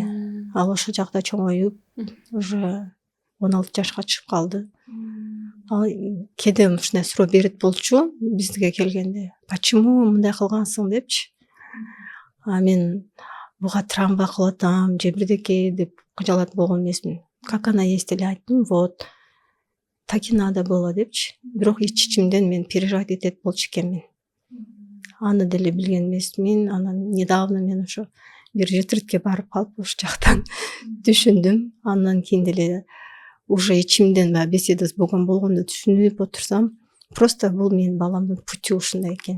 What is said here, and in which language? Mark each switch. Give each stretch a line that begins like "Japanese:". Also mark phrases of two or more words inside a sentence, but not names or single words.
Kyrgyz: Ал ошол жакта чоңоюп, уже 16 жашка чыгып калды. Ал кээде ушундай суроо берет болчу бизге келгенде. Почему мындай кылгансың депчи. Мен буга травма кылып атам, же бирдеке деп кыжалат болгон эмесмин.
Russian: Как она есть
Kyrgyz: эле айттым,
Russian: вот. Так и надо было депчи.
Kyrgyz: Бирок ичимден мен переживать этет болчу экенмин. Аны деле билген эмесмин. Анан недавно мен ошо бир ретритке барып калып ошол жактан түшүндүм. Андан кийин деле уже ичимден беседа болгондо түшүнүп отурсам, просто бул менин баламдын пути ушундай экен.